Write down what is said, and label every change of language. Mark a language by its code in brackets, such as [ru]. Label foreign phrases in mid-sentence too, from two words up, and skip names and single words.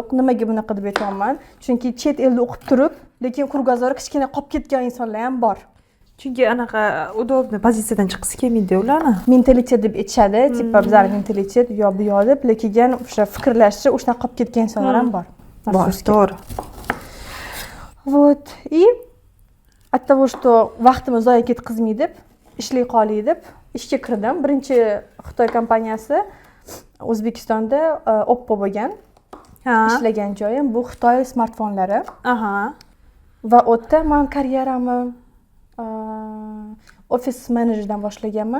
[uz] Nimaga bunaqa deb aytayapman? Chunki chet elda o'qib turib, lekin krugozori kichkina qolib ketgan insonlar ham bor. Chunki anaqa udobniy pozitsiyadan chiqisi kelmaydi ularni. Mentalitet deb aytishadi, tipa bizlar mentalitet yo bu yo deb, lekin o'sha fikrlashi o'shanaqa qolib ketgan insonlar ham bor. Bor, to'g'ri. [ru] Вот, и от того, что [uz] vaqtimiz zoya ketkazmaydi deb, ishlay qolay deb ishga kirdim. Birinchi Xitoy kompaniyasi O'zbekistonda Oppo bo'lgan. Ishlagan joyim bu Xitoy smartfonlari. Va u yerda men karyeramni ofis menejerdan boshlaganman.